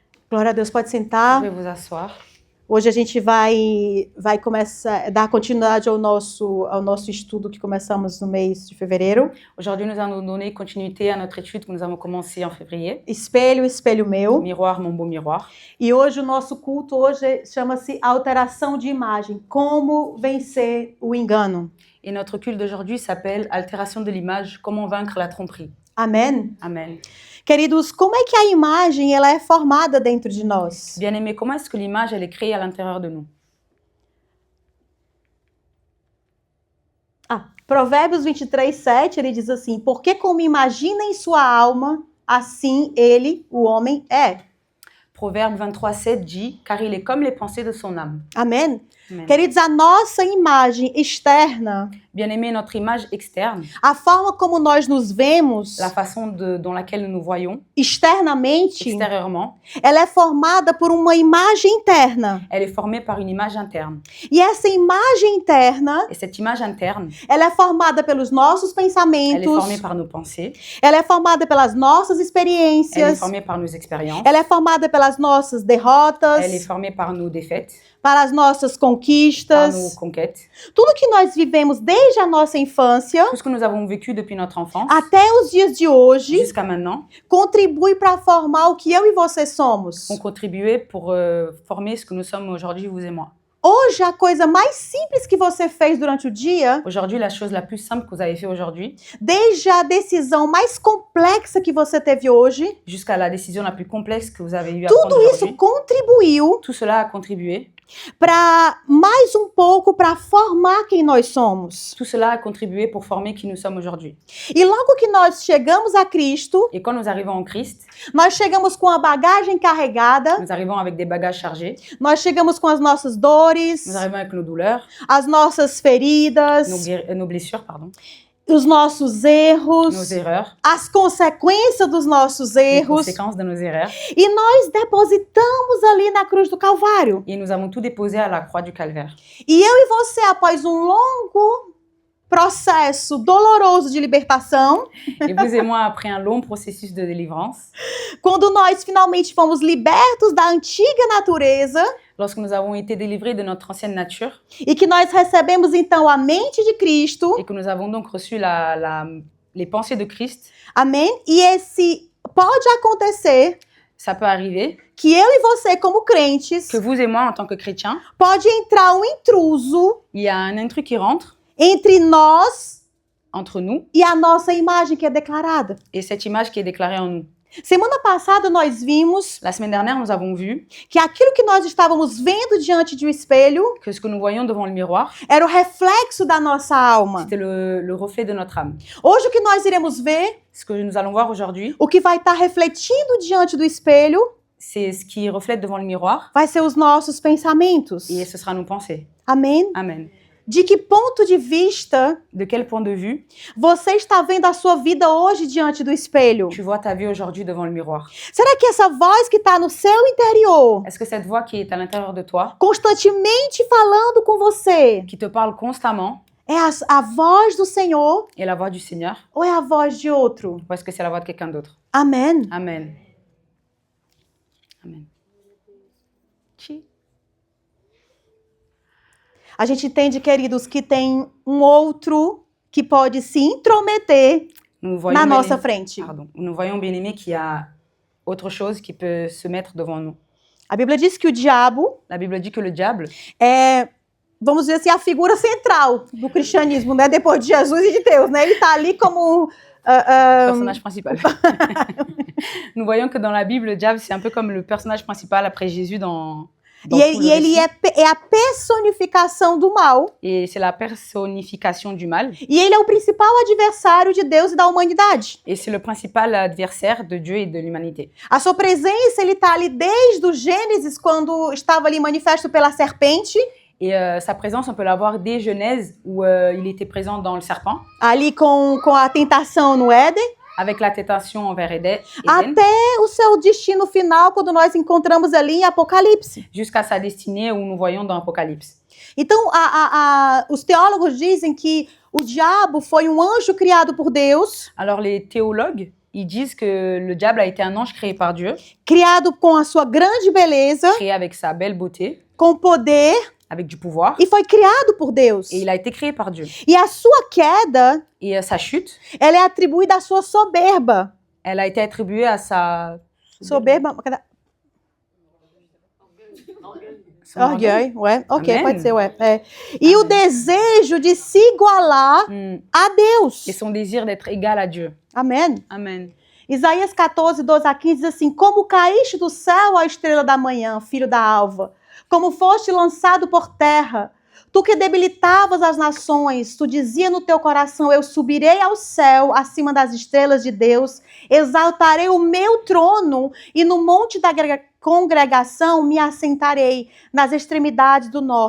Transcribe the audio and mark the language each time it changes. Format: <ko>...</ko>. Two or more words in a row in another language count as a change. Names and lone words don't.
<pt>Glória a Deus, pode</pt> <fr>Vous</fr> <pt>sentar.</pt> <fr>pouvez vous asseoir.</fr> <pt>Hoje a gente vai começar a dar continuidade ao nosso estudo que começamos no mês de fevereiro.</pt> <fr>Aujourd'hui, nous allons donner continuité à notre étude que nous avons commencée en février.</fr> <pt>Espelho, espelho meu.</pt> <fr>Miroir, mon beau miroir.</fr> <pt>E hoje o nosso culto hoje chama-se alteração de imagem. Como vencer o engano.</pt> <fr>Et notre culte d'aujourd'hui s'appelle Altération de l'image, comment vaincre la tromperie.</fr> <pt>Amém?</pt> <fr>Amen.</fr> <pt>Queridos, como é que a imagem ela é formada dentro de nós?</pt> <fr>Bien-aimés, comment est-ce que l'image elle est créée à l'intérieur de nous?</fr> <pt>Provérbios 23:7, ele diz assim: porque como imagina em sua alma, assim ele, o homem, é.</pt> <fr>Proverbe 23:7 dit, car il est comme les pensées de son âme.</fr> <pt>Amém?</pt> <fr>Amen.</fr> <pt>Queridos, a nossa imagem externa,</pt> <fr>Bien-aimés, notre image externe,</fr> <pt>a forma como nós nos vemos</pt> <fr>la façon dans laquelle nous nous voyons,</fr> <pt>externamente,</pt> <fr>extérieurement,</fr> <pt>ela é formada por uma imagem interna.</pt> <fr>elle est formée par une image interne.</fr> <pt>E essa imagem interna,</pt> <fr>Et cette image interne,</fr> <pt>ela é formada pelos nossos</pt> <fr>elle est</fr> <pt>pensamentos,</pt> <fr>formée par nos pensées,</fr> <pt>ela é formada pelas nossas</pt> <fr>elle est</fr> <pt>experiências,</pt> <fr>formée par nos expériences,</fr> <pt>ela é formada pelas nossas</pt> <fr>elle est</fr> <pt>derrotas,</pt> <fr>formée par nos défaites,</fr> <pt>pelas nossas</pt> <fr>par nos</fr> <pt>conquistas.</pt> <fr>conquêtes.</fr> <pt>Tudo que nós vivemos desde a nossa infância</pt> <fr>Tout ce que nous avons vécu depuis notre enfance</fr> <pt>até os dias de hoje</pt> <fr>jusqu'à maintenant</fr> <pt>contribui para formar o que eu e você somos.</pt> <fr>ont contribué pour former ce que nous sommes aujourd'hui, vous et moi.</fr> <pt>Hoje, a coisa mais simples que você fez durante o dia,</pt> <fr>Aujourd'hui, la chose la plus simple que vous avez fait aujourd'hui,</fr> <pt>desde a decisão mais complexa que você teve hoje,</pt> <fr>jusqu'à la décision la plus complexe que vous avez eu à prendre</fr> <pt>tudo isso</pt> <fr>aujourd'hui,</fr> <pt>contribuiu</pt> <fr>tout cela a contribué.</fr> <pt>para mais um pouco para formar quem nós somos.</pt> <fr>Tout cela a contribué pour former qui nous sommes aujourd'hui.</fr> <pt>E logo que nós chegamos a Cristo,</pt> <fr>Et quand nous arrivons en Christ,</fr> <pt>nós chegamos com a bagagem carregada,</pt> <fr>nous arrivons avec des bagages chargés,</fr> <pt>nós chegamos com as nossas dores,</pt> <fr>nous arrivons avec nos douleurs,</fr> <pt>as nossas feridas,</pt> <fr>nos blessures, pardon,</fr> <pt>os nossos erros,</pt> <fr>nos erreurs,</fr> <pt>as consequências dos nossos</pt> <fr>les</fr> <pt>erros,</pt> <fr>conséquences de nos erreurs.</fr> <pt>e nós depositamos ali na cruz do Calvário.</pt> <fr>Et nous avons tout déposé à la croix du calvaire.</fr> <pt>E eu e você, após um longo processo doloroso de libertação,</pt> <fr>Et vous et moi, après un long processus de délivrance,</fr> <pt>quando nós finalmente fomos libertos da antiga natureza</pt> <fr>lorsque nous avons été délivrés de notre ancienne nature</fr> <pt>e que nós recebemos então a mente de Cristo,</pt> <fr>et que nous avons donc reçu les pensées de Christ,</fr> <pt>amém? E esse pode acontecer</pt> <fr>ça peut arriver</fr> <pt>que eu e você, como crentes,</pt> <fr>que vous et moi, en tant que chrétiens,</fr> <pt>pode entrar um intruso</pt> <fr>il y a un intrus qui rentre</fr> <pt>entre nós</pt> <fr>entre nous</fr> <pt>e a nossa imagem que é declarada.</pt> <fr>et cette image qui est déclarée en nous.</fr> <pt>Semana passada nós vimos</pt> <fr>La semaine dernière, nous avons vu</fr> <pt>que aquilo que nós estávamos vendo diante de um espelho</pt> <fr>que ce que nous voyons devant le miroir,</fr> <pt>era o reflexo da nossa alma.</pt> <fr>c'était le reflet de notre âme.</fr> <pt>Hoje o que nós iremos ver,</pt> <fr>Ce que nous allons voir aujourd'hui,</fr> <pt>o que vai estar refletindo diante do espelho,</pt> <fr>c'est ce qui reflète devant le miroir</fr> <pt>vai ser os nossos pensamentos.</pt> <fr>et ce sera nos pensées.</fr> <pt>Amém?</pt> <fr>Amen.</fr> <pt>De que ponto de vista</pt> <fr>De quel point de vue</fr> <pt>você está vendo a sua vida hoje diante do espelho?</pt> <fr>tu vois ta vie aujourd'hui devant le miroir?</fr> <pt>Será que essa voz que está no seu interior,</pt> <fr>Est-ce que cette voix qui est à l'intérieur de toi,</fr> <pt>constantemente falando com você,</pt> <fr>qui te parle constamment,</fr> <pt>é a voz do Senhor</pt> <fr>est la voix du Seigneur</fr> <pt>ou é a voz de outro?</pt> <fr>ou est-ce que c'est la voix de quelqu'un d'autre?</fr> <pt>Amém?</pt> <fr>Amen. Amen.</fr> <pt>A gente entende, queridos, que tem um outro que pode se intrometer</pt> <fr>Nous</fr> <pt>na</pt> <fr>voyons,</fr> <pt>nossa</pt> <fr>bien-aimés,</fr> <pt>frente.</pt> <fr>pardon, nous voyons bien aimé qu'il y a autre chose qui peut se mettre devant nous.</fr> <pt>A Bíblia diz que o diabo</pt> <fr>La Bible dit que le diable,</fr> <pt>é, vamos dizer assim, a figura central do cristianismo, né? Depois de Jesus e de Deus, né? Ele está ali como</pt> <fr>personnage principal. Nous voyons que dans la Bible, le diable, c'est un peu comme le personnage principal après Jésus dans tout le</fr> <pt>ele</pt> <fr>récit.</fr> <pt>é a personificação do mal.</pt> <fr>Et c'est la personnification du mal.</fr> <pt>E ele é o principal adversário de Deus e da humanidade.</pt> <fr>Et c'est le principal adversaire de Dieu et de l'humanité.</fr> <pt>A sua presença, ele está ali desde o Gênesis, quando estava ali manifesto pela serpente,</pt> <fr>Et sa présence, on peut la voir dès Genèse, où il était présent dans le serpent,</fr> <pt>ali com a tentação no Éden,</pt> <fr>avec la tentation envers Éden,</fr> <pt>até o seu destino final, quando nós encontramos ali em Apocalipse.</pt> <fr>jusqu'à sa destinée, où nous voyons dans Apocalypse.</fr> <pt>Então, os teólogos dizem que o diabo foi um anjo criado por Deus,</pt> <fr>Alors les théologues ils disent que le diable a été un ange créé par Dieu,</fr> <pt>criado com a sua grande beleza,</pt> <fr>créé avec sa belle beauté,</fr> <pt>com poder,</pt> <fr>avec du pouvoir,</fr> <pt>e foi criado por Deus.</pt> <fr>et il a été créé par Dieu.</fr> <pt>E a sua queda,</pt> <fr>Et sa chute,</fr> <pt>ela é atribuída à sua soberba.</pt> <fr>elle a été attribuée à sa...</fr> <pt>Soberba,</pt> <fr>son orgueil. orgueil, ouais, ok, Amen.</fr> <pt>pode ser, ouais. É. E o desejo de se igualar a Deus.</pt> <fr>Et son désir d'être égal à Dieu.</fr> <pt>Amém.</pt> <fr>Amen.</fr> <pt>Isaías 14, 12 a 15 diz assim: Como caíste do céu, ó estrela da manhã, filho da alva, como foste lançado por terra, tu que debilitavas as nações, tu dizia no teu coração: Eu subirei ao céu, acima das estrelas de Deus, exaltarei o meu trono, e no monte da congregação me assentarei, nas extremidades do norte.</pt>